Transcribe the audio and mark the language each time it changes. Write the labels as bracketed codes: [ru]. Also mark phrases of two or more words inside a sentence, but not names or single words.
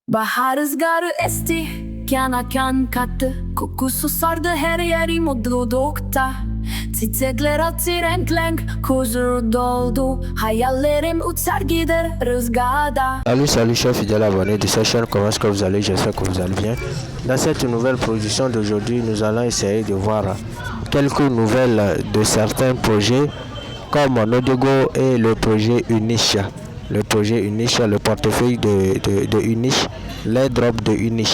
[tr] Bahar rüzgarı esti, kana kan kattı. Kokusu sardı her yeri mutlulukta. Çiçekler açtı renk huzur doldu. Hayallerim uçar gider rüzgarda. [fr] Salut chers fidèles abonnés de cette chaîne, comment est-ce que vous allez? J'espère que vous allez bien. Dans cette nouvelle production d'aujourd'hui, nous allons essayer de voir quelques nouvelles de certains projets comme Nodego et le projet Unish. Le projet Unish, le portefeuille de Unish, les drops de Unish.